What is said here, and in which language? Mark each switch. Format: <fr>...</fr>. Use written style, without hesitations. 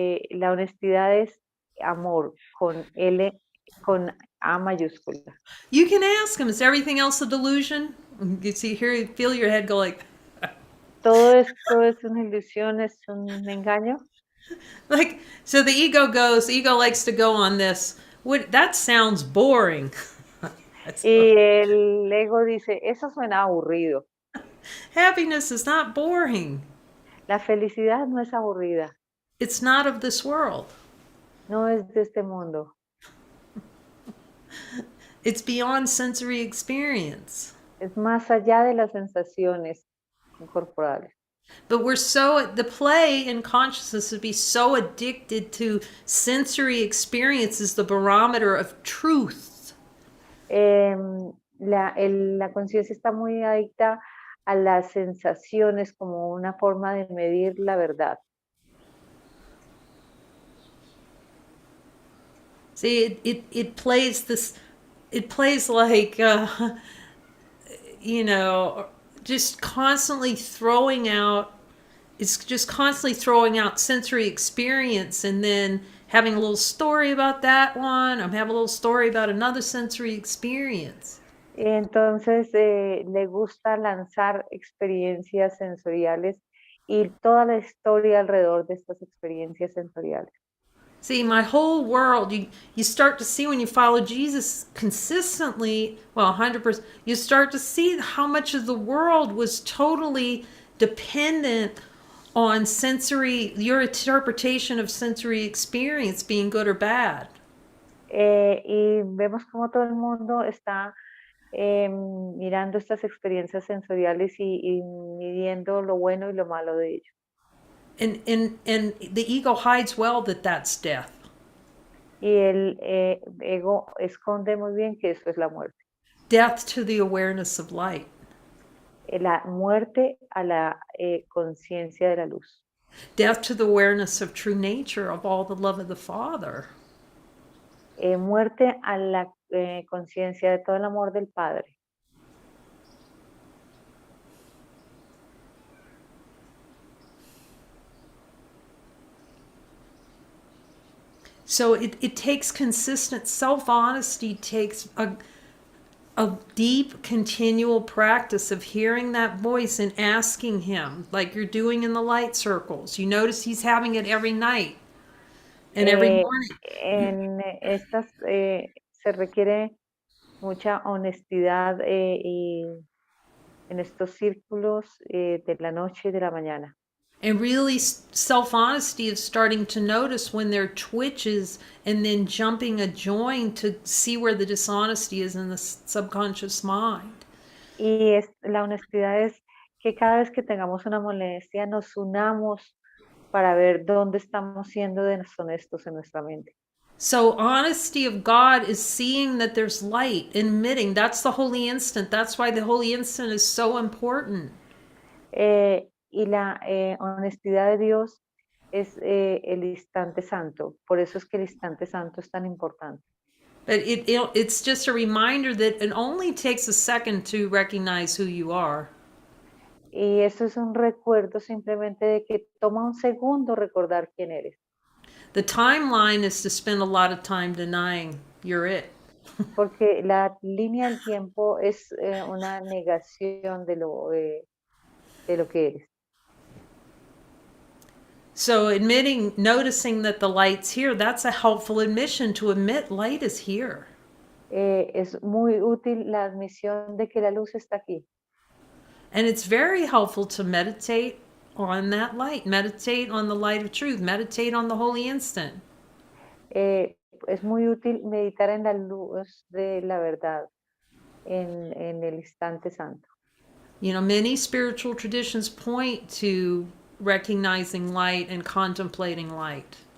<es>La honestidad es amor con L, con A mayúscula.</es> <en>You can ask Him, is everything else a delusion? You see, here, feel your head go like,</en> <es>Todo esto es una ilusión, es un engaño.</es> <en>like, so the ego likes to go on this. What, that sounds boring.</en> <es>Y el ego dice, eso suena aburrido.</es> <en>Happiness is not boring.</en> <es>La felicidad no es aburrida,</es> <en>It's not of this world.</en> <es>no es de este mundo,</es> <en>It's beyond sensory experience.</en> <es>es más allá de las sensaciones corporales.</es> <en>But we're so, the play in consciousness would be so addicted to sensory experiences, the barometer of truth.</en> <es>La conciencia está muy adicta a las sensaciones como una forma de medir la verdad.</es> <en>See, it plays this, it plays like, you know, just constantly throwing out, it's just constantly throwing out sensory experience and then having a little story about that one. I'm having a little story about another sensory experience.</en> <es>Entonces le gusta lanzar experiencias sensoriales y toda la historia alrededor de estas experiencias sensoriales.</es> <en>See, my whole world, you start to see when you follow Jesus consistently, well, 100%, you start to see how much of the world was totally dependent on sensory, your interpretation of sensory experience being good or bad.</en> <es>Y vemos como todo el mundo está mirando estas experiencias sensoriales y midiendo lo bueno y lo malo de ello.</es> <en>And the ego hides well that that's death.</en> <es>Y el ego esconde muy bien que eso es la muerte.</es> <en>Death to the awareness of light.</en> <es>La muerte a la conciencia de la luz.</es> <en>Death to the awareness of true nature, of all the love of the Father.</en> <es>Muerte a la conciencia de todo el amor del Padre.</es> <en>So it takes consistent self-honesty, takes a deep continual practice of hearing that voice and asking Him, like you're doing in the light circles. You notice He's having it every night and every morning.</en> <es>En estas se requiere mucha honestidad y en estos círculos de la noche y de la mañana.</es> <en>And really self-honesty is starting to notice when there are twitches and then jumping a join to see where the dishonesty is in the subconscious mind.</en> <es>Y la honestidad es que cada vez que tengamos una molestia nos unamos para ver dónde estamos siendo deshonestos en nuestra mente.</es> <en>So honesty of God is seeing that there's light, emitting. That's the holy instant. That's why the holy instant is so important.</en> <es>Y la honestidad de Dios es el instante santo. Por eso es que el instante santo es tan importante.</es> <en>But it's just a reminder that it only takes a second to recognize who you are.</en> <es>Y eso es un recuerdo simplemente de que toma un segundo recordar quién eres.</es> <en>The timeline is to spend a lot of time denying you're it.</en> <es>Porque la línea del tiempo es una negación de lo que eres.</es> <en>So noticing that the light's here, that's a helpful admission to admit light is here.</en> <es>Es muy útil la admisión de que la luz está aquí.</es> <en>And it's very helpful to meditate on that light, meditate on the light of truth, meditate on the holy instant.</en> <es>Eh, es muy útil meditar en la luz de la verdad, en el instante santo.</es> <en>You know, many spiritual traditions point to recognizing light and contemplating light.</en>